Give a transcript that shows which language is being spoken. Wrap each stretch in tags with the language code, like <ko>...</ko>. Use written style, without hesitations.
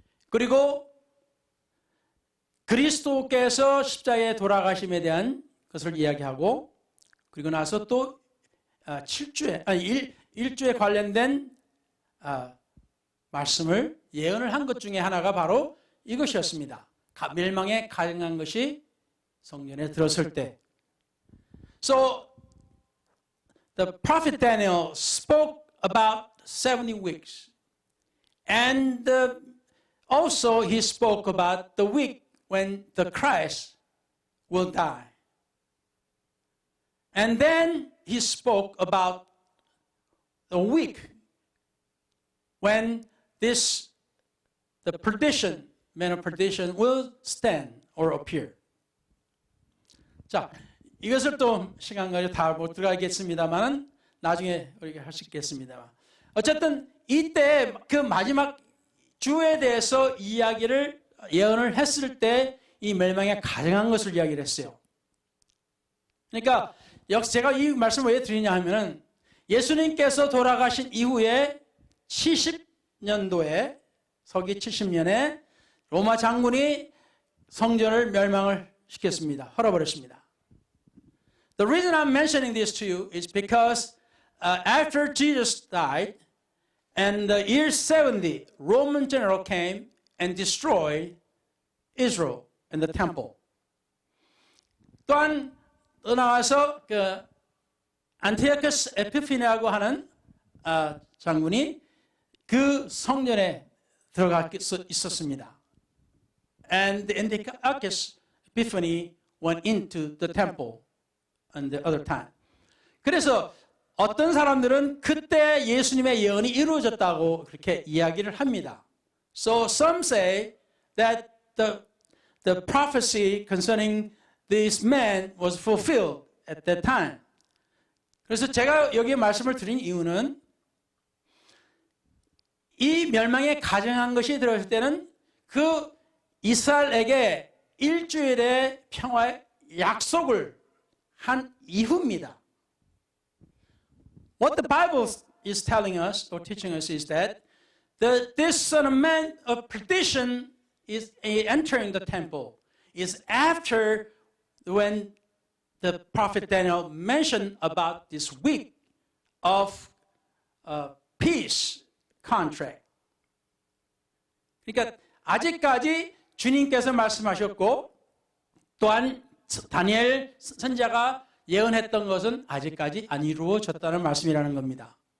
<ko>그리고 그리스도께서 십자가에 돌아가심에 대한 것을 이야기하고, 그리고 나서 또 1주에 관련된 말씀을 예언을 한 것 중에 하나가 바로 이것이었습니다. 멸망에 가증한 것이 성전에 들었을 때.</ko> <en>So the prophet Daniel spoke about 70 weeks. And also he spoke about the week when the Christ will die. And then he spoke about the week when the perdition, man of perdition will stand or appear.</en> <ko>자, 이것을 또 시간 관계 다 못 들어가겠습니다만 나중에 우리가 할 수 있겠습니다. 어쨌든 이때 그 마지막 주에 대해서 예언을 했을 때 이 멸망에 가증한 것을 이야기를 했어요. 그러니까 제가 이 말씀을 왜 드리냐 하면은 예수님께서 돌아가신 이후에 70년도에 서기 70년에 로마 장군이 성전을 멸망을 시켰습니다. 헐어버렸습니다.</ko> <en>The reason I'm mentioning this to you is because after Jesus died and the year 70, Roman general came and destroyed Israel and the temple.</en> <ko>또한 또 나와서 그 안티오쿠스 에피파니아고 하는 장군이 그 성전에 들어가 있었습니다.</ko> <en>And Antiochus Epiphanes went into the temple at the other time.</en> <ko>그래서 어떤 사람들은 그때 예수님의 예언이 이루어졌다고 그렇게 이야기를 합니다.</ko> <en>So some say that the the prophecy concerning this man was fulfilled at that time.</en> <ko>그래서 제가 여기에 말씀을 드린 이유는 이 멸망에 가정한 것이 들어올 때는 그 이스라엘에게 일주일의 평화의 약속을 한 이후입니다.</ko> <en>What the Bible is telling us or teaching us is that this Son of Man of perdition is entering the temple is after when the prophet Daniel mentioned about this week of peace contract.</en> <ko>그러니까 아직까지 주님께서 말씀하셨고 또한 다니엘 선지자가 예언했던 것은 아직까지 안 이루어졌다는 말씀이라는 겁니다.</ko>